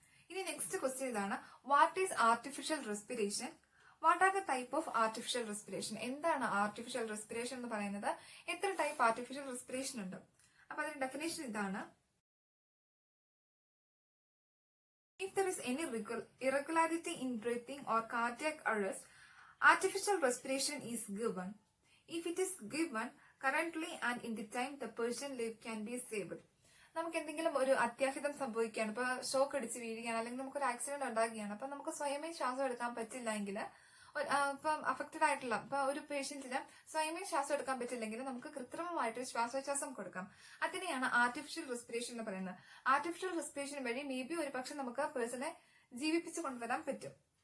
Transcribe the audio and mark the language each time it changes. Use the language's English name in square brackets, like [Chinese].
[Malayalam] ഇനി [English] next question [Malayalam] ഇതാണ്, [English] What is artificial respiration. What are the type of artificial respiration. [Malayalam] എന്താണ് artificial respiration എന്ന് പറയുന്നത്? എത്ര ടൈപ്പ് ആർട്ടിഫിഷ്യൽ റെസ്പിറേഷൻ ഉണ്ട്? അപ്പൊ അതിന്റെ ഡെഫിനേഷൻ ഇതാണ്, [English] if there is any irregularity in breathing or cardiac arrest, artificial respiration is given. If it is given currently and in the time, the person life can be saved. [Malayalam] നമുക്ക് എന്തെങ്കിലും ഒരു അത്യാഹിതം സംഭവിക്കുകയാണ്, ഇപ്പൊ shock അടിച്ച് വീഴുകയാണ്, അല്ലെങ്കിൽ നമുക്കൊരു ആക്സിഡന്റ് ഉണ്ടാകുകയാണ്, അപ്പൊ നമുക്ക് സ്വയമേ ശ്വാസം എടുക്കാൻ പറ്റില്ല എങ്കിൽ, ഇപ്പം അഫക്റ്റഡ് ആയിട്ടുള്ള ഇപ്പൊ ഒരു പേഷ്യന്റിന് സ്വയമേ ശ്വാസം എടുക്കാൻ പറ്റില്ലെങ്കിൽ നമുക്ക് കൃത്രിമമായിട്ട് ശ്വാസോച്ഛ്വാസം കൊടുക്കാം. അതിനെയാണ് ആർട്ടിഫിഷ്യൽ റെസ്പിറേഷൻ എന്ന് പറയുന്നത്. ആർട്ടിഫിഷ്യൽ റെസ്പിറേഷൻ വഴി മേ ബി ഒരു പക്ഷെ നമുക്ക് പേഴ്സണെ ജീവിപ്പിച്ചു കൊണ്ടുവരാൻ പറ്റും.